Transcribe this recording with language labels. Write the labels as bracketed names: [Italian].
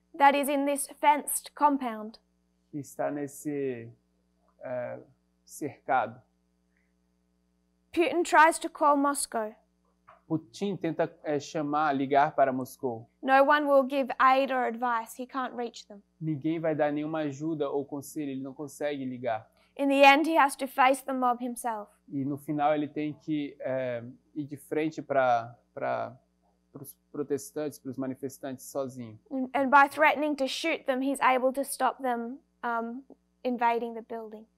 [English] That is in this fenced compound. [Portuguese] Que está nesse cercado. [English] Putin tries to call Moscow. [Portuguese] Putin tenta ligar para Moscou. [English] No one will give aid or advice. He can't reach them. [Portuguese] Ninguém vai dar nenhuma ajuda ou conselho, ele não consegue ligar. [English] In the end, he has to face the mob himself. [Portuguese] E no final ele tem que ir de frente para os protestantes, para os manifestantes sozinho. [English] And by threatening to shoot them, he's able to stop them invading the building.